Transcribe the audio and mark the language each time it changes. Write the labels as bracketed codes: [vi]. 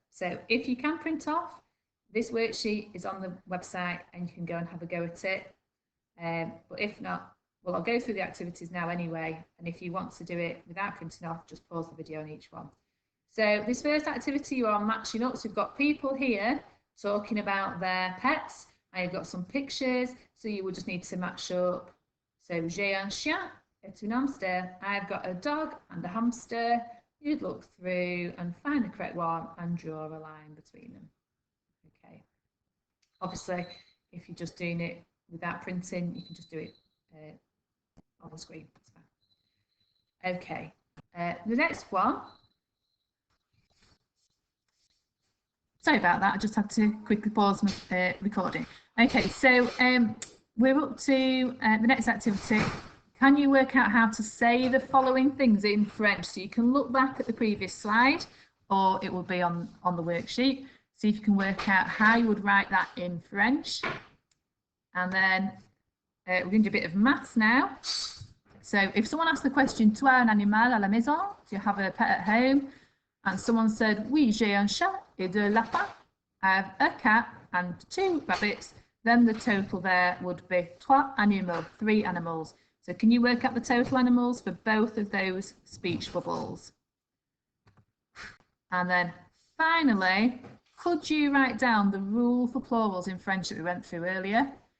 [en] So if you can print off, this worksheet is on the website and you can go and have a go at it. But if not, Well, I'll go through the activities now anyway, and if you want to do it without printing off, just pause the video on each one. So this first activity, you are matching up. So we've got people here talking about their pets, and you've got some pictures, so you will just need to match up. [fr] So j'ai un chien et un hamster. [en] I've got a dog and a hamster. You'd look through and find the correct one and draw a line between them. Okay. Obviously, if you're just doing it without printing, you can just do it on the screen. That's fine. Okay. The next one. Sorry about that. I just had to quickly pause my recording. Okay, so we're up to the next activity. Can you work out how to say the following things in French? So you can look back at the previous slide, or it will be on the worksheet. See if you can work out how you would write that in French. And then we're going to do a bit of maths now. So if someone asks the question, [fr] tu as un animal à la maison? [en] Do you have a pet at home? And someone said, [fr] oui, j'ai un chat et deux lapins. [en] I have a cat and 2 rabbits. Then the total there would be 3 animaux, 3 animals. So can you work out the total animals for both of those speech bubbles? And then finally, could you write down the rule for plurals in French that we went through earlier?